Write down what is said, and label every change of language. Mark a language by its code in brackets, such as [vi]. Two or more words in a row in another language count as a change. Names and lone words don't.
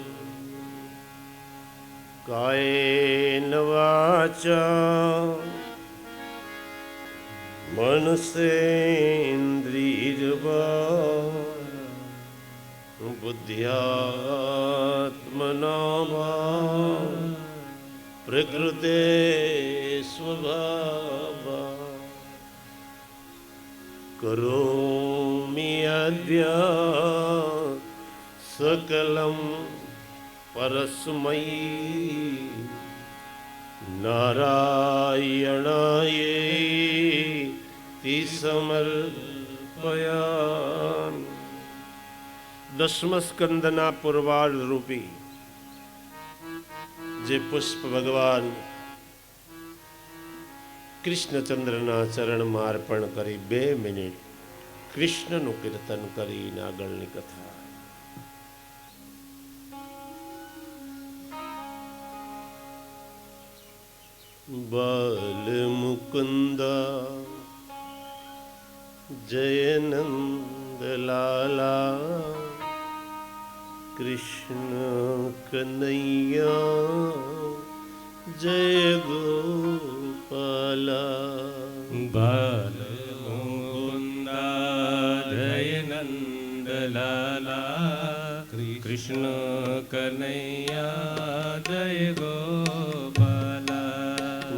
[sa] कायेन वाचा मनसेन्द्रियर्वा बुद्ध्यात्मना वा प्रकृते स्वभावा करोमि अद्य सकलं परस्मै नारायणाय ति समर्पयामि. [gu] દસમ સ્કંદના પૂર્વાર્ધ રૂપી જે પુષ્પ ભગવાન કૃષ્ણચંદ્રના ચરણમાં અર્પણ કરી 2 મિનિટ કૃષ્ણનું કીર્તન કરીને આગળની કથા. [hi] બાલ મુકુંદા જય નંદલાલા कृष्ण कन्हैया जय गोपाला. बाल मुकुंदा जय नंदलाला कृष्ण कन्हैया जय गोपाला.